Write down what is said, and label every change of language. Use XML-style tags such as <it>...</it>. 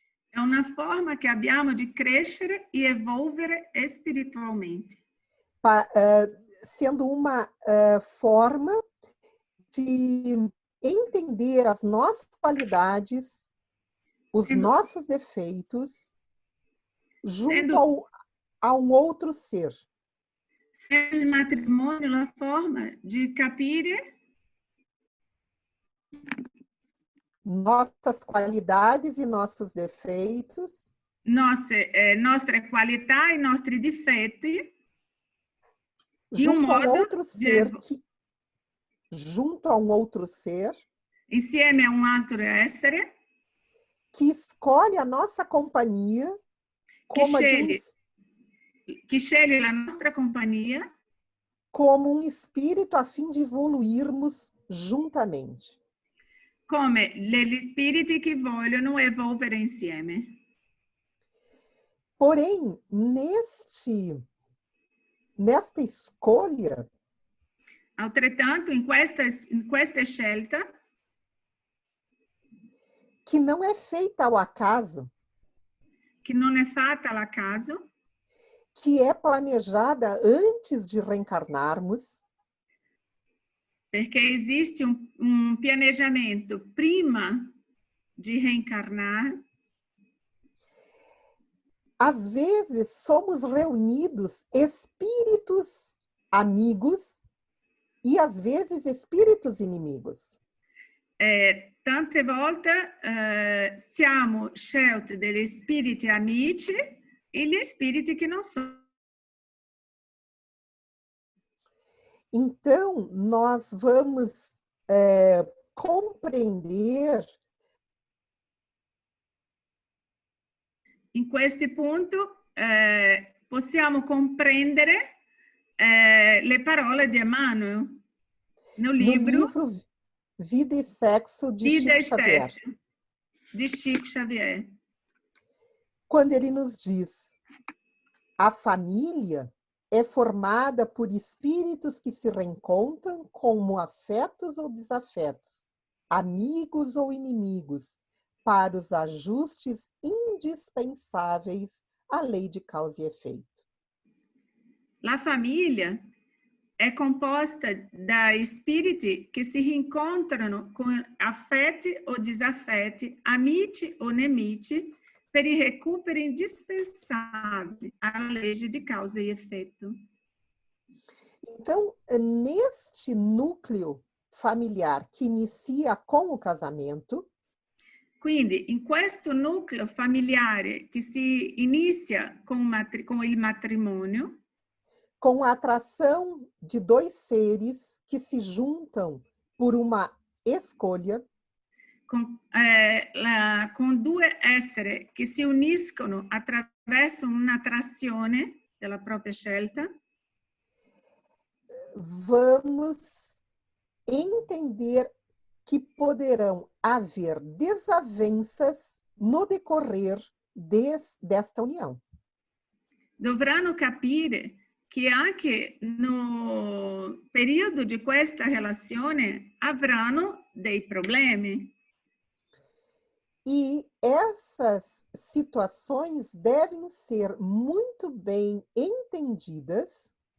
<it>È una forma che abbiamo di crescere e evolvere spiritualmente.</it> <pt>Sendo uma forma de entender as nossas qualidades, os nossos defeitos, junto a um outro ser. Sendo</pt> <it>il matrimonio la forma di capire</it> <pt>nossas qualidades e nossos defeitos,</pt> <it>nostre qualità e nostri difetti</it> <pt>junto a um outro ser de, junto a um outro ser</pt> <it>insieme a un altro essere</it> <pt>que escolhe a nossa companhia como</pt> <it>que sceglie la nostra compagnia</it> <pt>como um espírito a fim de evoluirmos juntamente.</pt> <it>come gli spiriti che vogliono evolvere insieme.</it> <pt>Porém, nesta escolha,</pt> <it>Altrettanto, in questa scelta,</it> <pt>que não é feita ao acaso,</pt> <it>che non è fatta all'acaso,</it> <pt>que é planejada antes de reencarnarmos,</pt> <it>perché esiste un pianeggiamento prima di reencarnar.</it> <pt>às vezes somos reunidos espíritos amigos e às vezes espíritos inimigos.</pt> <it>Tante volte siamo scelti degli spiriti amici e gli spiriti che non sono.</it> <pt>Então, nós vamos compreender.</pt> <it>In questo punto possiamo comprendere le parole di Emmanuel</it> <pt>no livro Vida e Sexo de Chico Xavier. De Chico Xavier. Quando ele nos diz: a família é formada por espíritos que se reencontram como afetos ou desafetos, amigos ou inimigos, para os ajustes indispensáveis à lei de causa e efeito.</pt> <it>La famiglia è composta da spiriti che si rincontrano con affetti o disaffetti, amici o nemici, per i recuperi</it> <pt>indispensáveis à lei de causa e efeito. Então, neste núcleo familiar que inicia com o casamento,</pt> <it>quindi in questo nucleo familiare che si inizia con il matrimonio,</it> <pt>com a atração de dois seres que se juntam por uma escolha,</pt> <it>con due esseri che si uniscono attraverso un'attrazione della propria scelta,</it> <pt>vamos entender que poderão haver desavenças no decorrer desta união.</pt> <it>Dovranno capire che anche no periodo di questa relazione avranno dei problemi.</it> <pt>E essas situações devem ser muito bem entendidas.</pt>